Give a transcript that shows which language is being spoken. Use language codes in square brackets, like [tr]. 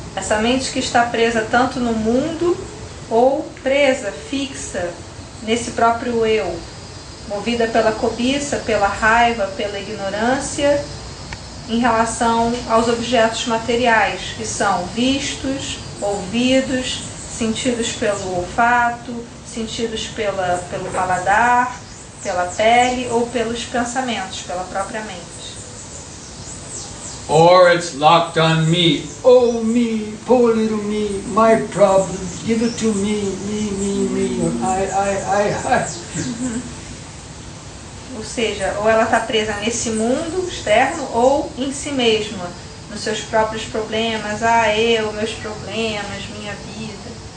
[pt] Essa mente que está presa tanto no mundo ou presa, fixa, nesse próprio eu, movida pela cobiça, pela raiva, pela ignorância, em relação aos objetos materiais, que são vistos, ouvidos, sentidos pelo olfato, sentidos pelo paladar, pela pele ou pelos pensamentos, pela própria mente. [en] Or it's locked on me. Oh, me, poor little me, my problem, give it to me, or I. [pt] Ou seja, ou ela está presa nesse mundo externo ou em si mesma, nos seus próprios problemas, meus problemas, minha vida.